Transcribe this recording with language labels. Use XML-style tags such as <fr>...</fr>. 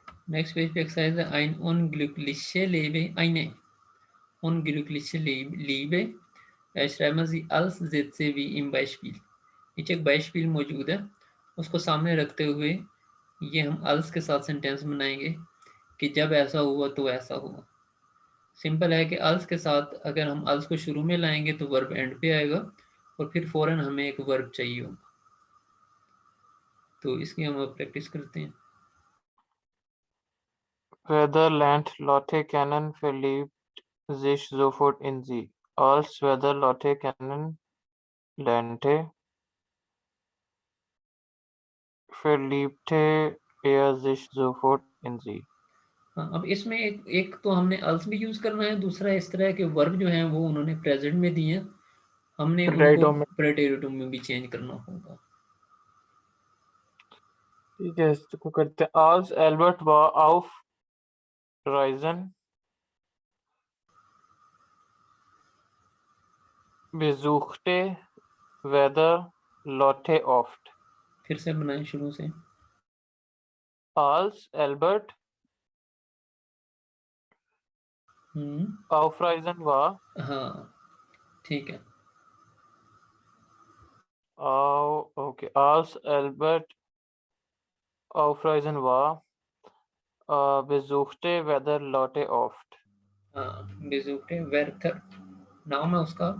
<hi>Next page पे exercise है,</hi> <de>ein unglückliche Lebe, eine unglückliche Liebe schreiben Sie als Sätze wie im Beispiel।</de> <hi>नीचे एक Beispiel मौजूद है, उसको सामने रखते हुए ये हम als के साथ सेंटेंस बनाएंगे कि जब ऐसा हुआ तो ऐसा हुआ। सिंपल है कि als के साथ अगर हम als को शुरू में लाएंगे तो वर्ब एंड पे आएगा, और फिर फौरन हमें एक वर्ब चाहिए होगा। तो इसकी हम अब प्रैक्टिस करते हैं।</hi> <de>Weather lernt Lotte kennen, verliebt sich sofort in sie। Als Weather Lotte kennenlernte, verliebte er sich sofort in sie।</de> <hi>हाँ, अब इसमें एक तो हमने अल्स भी यूज करना है, दूसरा इस तरह के वर्ब जो हैं वो उन्होंने प्रेजेंट में दिए हैं, हमने उनको Preterito में प्रेटेरिटो में भी चेंज करना होगा। ठीक है, इसको करते हैं।</hi> <de>als Albert war auf Reisen, besuchte weder Lotte oft.</de> <hi>फिर से बनाएं शुरू से।</hi> <de>als Albert auf Reisen war,</de> <hi>हाँ ठीक है।</hi> <de>okay, als Albert auf Reisen war, besuchte weder Lotte oft.</de> <hi>हाँ बेजुक्टे वेर्थर नाम है उसका,</hi>